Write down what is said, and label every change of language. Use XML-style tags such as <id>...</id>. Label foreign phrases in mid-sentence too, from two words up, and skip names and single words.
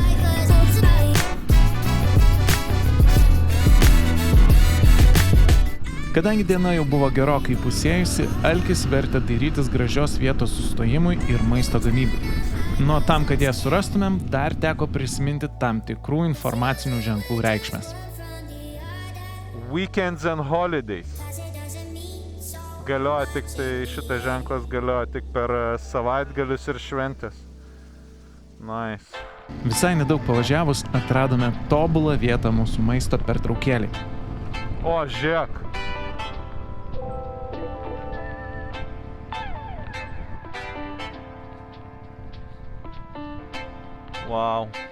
<lt>Kadangi diena jau buvo gerokai pusėjusi, alkis vertė dairytis gražios vietos sustojimui ir maisto gamybai. Nuo tam, kad ją surastumėm, dar teko prisiminti tam tikrų informacinių ženklų reikšmės.</lt> <en>Weekends and holidays.</en> <lt>Galioja tik tai, šitas ženklas galioja tik per savaitgalius ir šventės. Nice. Visai nedaug pavažiavus atradome tobulą vietą mūsų maisto pertraukėlei. O, žiūrėk. Wow.</lt>